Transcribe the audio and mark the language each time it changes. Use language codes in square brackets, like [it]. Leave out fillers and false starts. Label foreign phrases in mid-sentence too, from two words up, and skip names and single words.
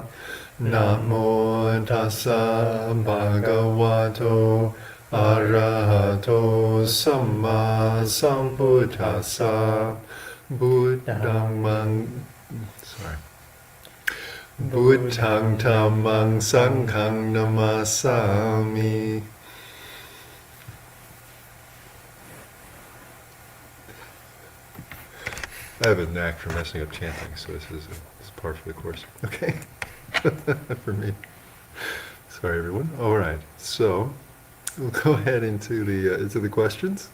[pi] Namo Tassa Bhagavato Arahato Samma Sambuddhassa. Buddhang Dhammang Sanghang Namasami. [en] I have a knack for messing up chanting, so this is par for the course. Okay, for me. Sorry, everyone. All right, so we'll go ahead into the questions.